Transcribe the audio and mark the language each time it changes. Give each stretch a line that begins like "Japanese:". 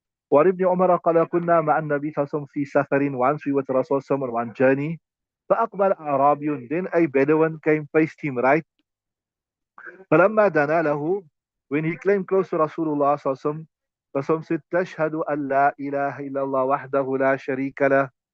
Arabic: وعن ابن عمر قال كنا مع النبي صلى الله عليه وسلم في سفر.
English: Once we were with Rasul on one journey.
Arabic: فأقبل أعرابي,
English: then a Bedouin came faced him, right?
Arabic: فلما دنا له,
English: when he came close to Rasulullah
Arabic: صلى الله عليه وسلم,
English: Rasul said
Arabic: تشهد أن لا إله إلا الله وحده لا شريك له.